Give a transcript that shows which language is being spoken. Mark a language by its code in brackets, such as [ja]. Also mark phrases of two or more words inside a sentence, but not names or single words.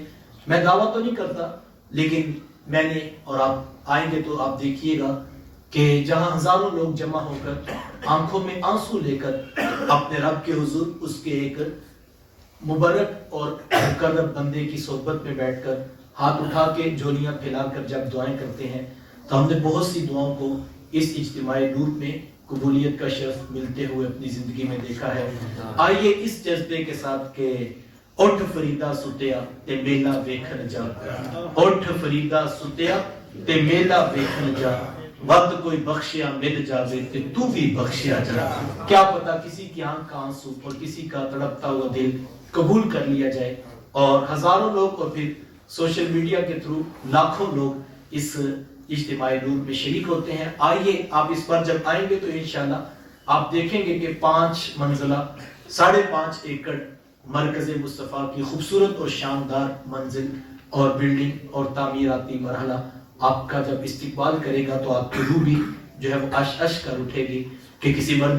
[ur] میں دعویٰ تو نہیں کرتا, لیکن میں نے, اور آپ آئیں گے تو آپ دیکھیے گا کہ جہاں ہزاروں لوگ جمع ہو کر آنکھوں میں آنسو لے کر اپنے رب کے حضور اس کے ایک مبارک اور مقرب بندے کی صحبت میں بیٹھ کر ہاتھ اٹھا کے جولیاں پھیلا کر جب دعائیں کرتے ہیں تو ہم نے بہت سی دعاؤں کو اس اجتماعی روپ میں قبولیت کا شرف ملتے ہوئے اپنی زندگی میں دیکھا ہے. آئیے اس جذبے کے ساتھ کہ [pa] اٹھ فریدا ستیا تے میلا ویکھن جا, اٹھ فریدا ستیا تے میلا ویکھن جا, وقت کوئی بخشیا مل جاوے تے تو بھی بخشیا جا. [ur] کیا پتا کسی کی آنکھ کا آنسو اور کسی کا تڑپتا ہوا دل قبول کر لیا جائے اور ہزاروں لوگ اور پھر [en] social media [ur] کے تھرو لاکھوں لوگ اس اجتماعی نور میں شریک ہوتے ہیں. آئیے آپ اس بار جب آئیں گے تو انشاءاللہ آپ دیکھیں گے کہ 5 منزلہ 5.5 ایکڑ مرکز مصطفیٰ کی خوبصورت اور شاندار منزل اور بلڈنگ اور تعمیراتی مرحلہ آپ کا جب استقبال کرے گا تو آپ کی روح بھی جو ہے وہ اش کر اٹھے گی کہ کسی